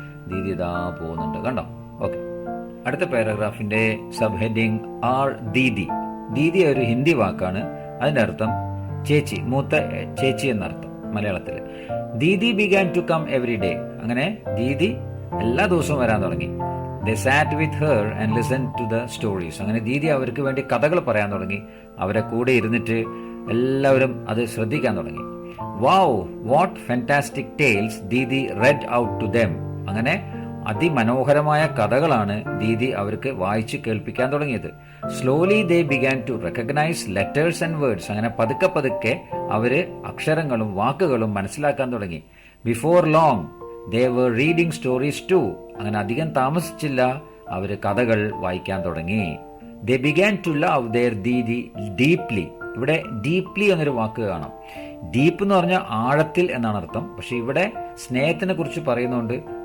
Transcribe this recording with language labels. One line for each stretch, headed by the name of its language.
Malayalam: ദീദി ഇതാ പോകുന്നുണ്ട്, കണ്ടോ? ഓക്കെ, അടുത്ത പാരഗ്രാഫിന്റെ sub heading R Didi. Didi ഒരു ഹിന്ദി വാക്കാണ്. അതിന്റെ അർത്ഥം ചേച്ചി, മൂത്ത ചേച്ചി എന്നർത്ഥം മലയാളത്തിൽ.
English: Didi began to come every day.
Malayalam: അങ്ങനെ ദീദി എല്ലാ ദിവസവും വരാൻ തുടങ്ങി.
English: They sat with her and listened to the stories.
Malayalam: അങ്ങനെ ദീദി അവർക്ക് വേണ്ടി കഥകൾ പറയാൻ തുടങ്ങി. അവരെ കൂടെ ഇരുന്നിട്ട് എല്ലാവരും അത് ശ്രദ്ധിക്കാൻ തുടങ്ങി.
English: Wow, what fantastic tales Didi read out to them.
Malayalam: അങ്ങനെ അതിമനോഹരമായ കഥകളാണ് ദീദി അവർക്ക് വായിച്ച് കേൾപ്പിക്കാൻ തുടങ്ങിയത്.
English: Slowly they began to recognize letters and words.
Malayalam: അങ്ങനെ പതുക്കെ പതുക്കെ അവര് അക്ഷരങ്ങളും വാക്കുകളും മനസ്സിലാക്കാൻ തുടങ്ങി.
English: Before long they were reading stories too.
Malayalam: അങ്ങനെ അധികം താമസിച്ചില്ല, അവര് കഥകൾ വായിക്കാൻ തുടങ്ങി.
English: They began to love their Didi deeply.
Malayalam: ഇവിടെ ഡീപ്ലി എന്നൊരു വാക്ക് കാണാം. ഡീപ്പ് എന്ന് പറഞ്ഞാൽ ആഴത്തിൽ എന്നാണ് അർത്ഥം. പക്ഷെ ഇവിടെ സ്നേഹത്തിനെ കുറിച്ച് പറയുന്നുണ്ട്.